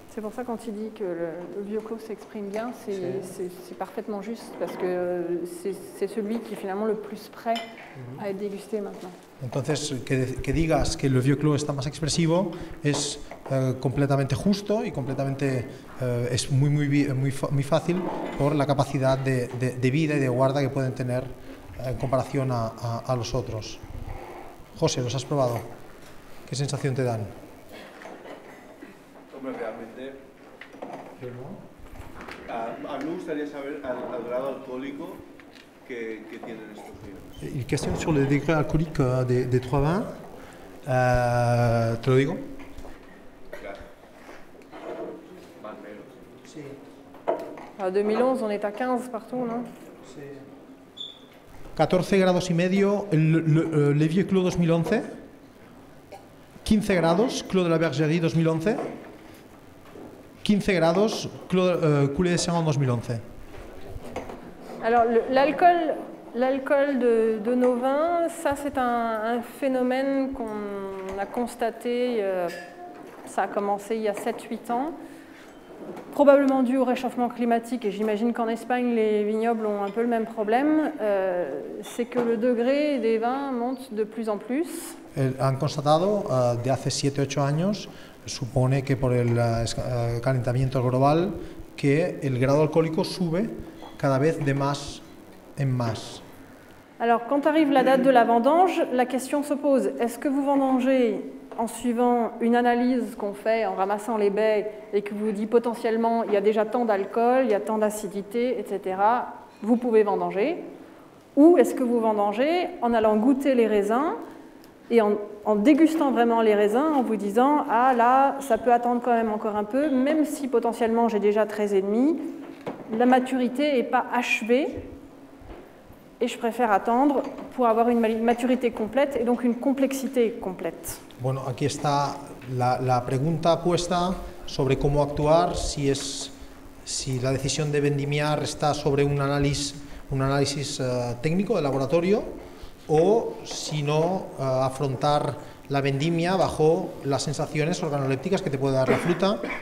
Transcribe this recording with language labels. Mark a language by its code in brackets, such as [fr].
[fr] C'est pour ça quand il dit que le vieux clos s'exprime bien, c'est parfaitement juste, parce que c'est celui qui est finalement le plus prêt à être dégusté maintenant. [es] Entonces, que digas que el vieux clos está más expresivo es completamente justo y completamente es muy fácil por la capacidad de vida y de guarda que pueden tener en comparación a los otros. José, ¿los has probado? ¿Qué sensación te dan? Hombre, realmente a mí me gustaría saber al grado alcohólico que tienen estos vinos. [fr] Une question sur le degré alcoolique des trois vins. [es] ¿Te lo digo? Claro. Más o menos. Sí. [fr] En 2011, on est à 15 partout, non? [es] 14 grados y medio le Vieux Clos 2011, 15 grados Clos de la Bergerie 2011, 15 grados Coulée de Sérent 2011. [fr] Alors l'alcool de nos vins, ça c'est un phénomène qu'on a constaté, ça a commencé il y a 7-8 ans, probablement dû au réchauffement climatique, et j'imagine qu'en Espagne les vignobles ont un peu le même problème, c'est que le degré des vins monte de plus en plus. [es] Han constatado de hace 7-8 años, supone que por el calentamiento global, que el grado alcohólico sube cada vez de más en más. [fr] Alors quand arrive la date de la vendange, la question se pose, est-ce que vous vendangez en suivant une analyse qu'on fait en ramassant les baies et que vous dit potentiellement il y a déjà tant d'alcool, il y a tant d'acidité, etc., vous pouvez vendanger, ou est-ce que vous vendangez en allant goûter les raisins et en dégustant vraiment les raisins, en vous disant « Ah là, ça peut attendre quand même encore un peu, même si potentiellement j'ai déjà 13,5, la maturité n'est pas achevée et je préfère attendre pour avoir une maturité complète et donc une complexité complète. » [es] Bueno, aquí está la pregunta puesta sobre cómo actuar, si la decisión de vendimiar está sobre un análisis técnico de laboratorio, o si no afrontar la vendimia bajo las sensaciones organolépticas que te puede dar la fruta,